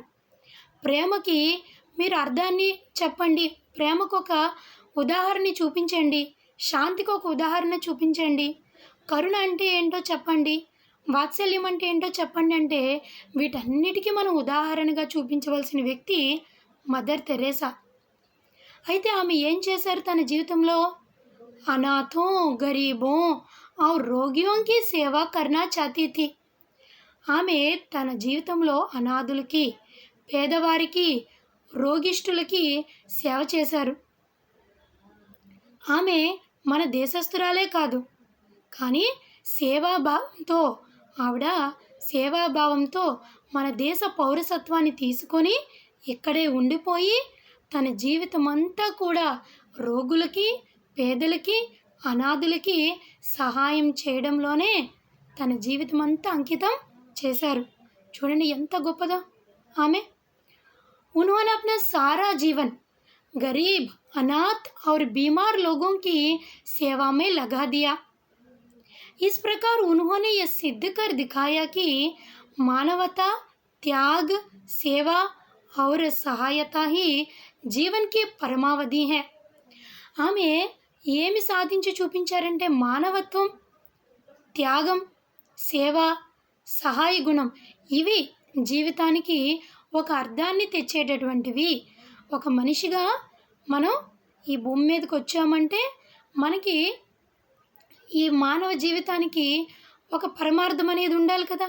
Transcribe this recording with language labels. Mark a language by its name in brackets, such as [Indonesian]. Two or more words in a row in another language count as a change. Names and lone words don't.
[Telugu] ప్రేమకి మీరు అర్థాన్ని చెప్పండి, ప్రేమకు ఒక ఉదాహరణ చూపించండి, శాంతికి ఒక ఉదాహరణ చూపించండి, కరుణ అంటే ఏంటో చెప్పండి, వాత్సల్యం అంటే ఏంటో చెప్పండి. అంటే వీటన్నిటికీ మనం ఉదాహరణగా చూపించవలసిన వ్యక్తి మదర్ తెరేసా. అయితే ఆమె ఏం చేశారు తన జీవితంలో? [Hindi] अनाथों, गरीबों और रोगियों की सेवा करना चाहती थी. [Telugu] ఆమె తన జీవితంలో అనాథులకి, పేదవారికి, రోగిష్ఠులకి సేవ చేశారు. ఆమె మన దేశస్థురాలే కాదు, కానీ సేవాభావంతో మన దేశ పౌరసత్వాన్ని తీసుకొని ఇక్కడే ఉండిపోయి తన జీవితం అంతా కూడా రోగులకి, పేదలకి, అనాథులకి సహాయం చేయడంలోనే తన జీవితం అంతా అంకితం చేశారు. చూడండి ఎంత గొప్పదో ఆమె. [Hindi] उन्होंने अपना सारा जीवन गरीब, अनाथ और बीमार लोगों की सेवा में लगा दिया। इस प्रकार उन्होंने यह सिद्ध कर दिखाया कि मानवता, त्याग, सेवा और सहायता ही जीवन की परमावधि है। [Telugu] ఆమె ఏమి సాధించి చూపించారంటే మానవత్వం, త్యాగం, సేవ, సహాయ గుణం ఇవి జీవితానికి ఒక అర్థాన్ని తెచ్చేటటువంటివి. ఒక మనిషిగా మనం ఈ భూమి మీదకి వచ్చామంటే మనకి ఈ మానవ జీవితానికి ఒక పరమార్థం అనేది ఉండాలి కదా.